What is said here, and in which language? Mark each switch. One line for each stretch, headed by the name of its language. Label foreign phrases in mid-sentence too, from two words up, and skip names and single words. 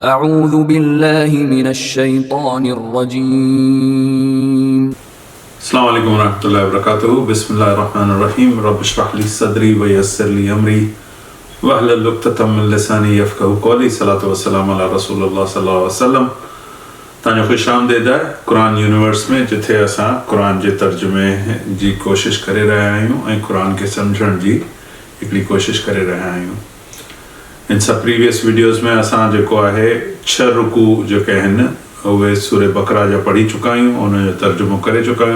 Arabic: أعوذ بالله من الشيطان الرجيم. السلام عليكم ورحمة الله وبركاته. بسم الله الرحمن الرحيم. رب اشرح لي صدري ويسر لي أمري واحلل عقدة من لساني يفقهوا قولي. الصلاة والسلام على رسول الله صلى الله عليه وسلم.
Sindhi: तव्हांजो ख़ुशि आमदीद आहे क़ुरान यूनिवर्स में, जिथे असां क़ुरान जे तर्जुमे जी कोशिशि करे रहिया आहियूं ऐं क़ुरान खे सम्झण जी हिकिड़ी कोशिशि करे रहिया आहियूं। इन सब
English: previous videos
Sindhi: में असां जेको आहे 6 रुकू जेके आहिनि उहे सूरे बकरा जा पढ़ी चुका आहियूं, उनजो तर्जुमो करे चुका आहियूं।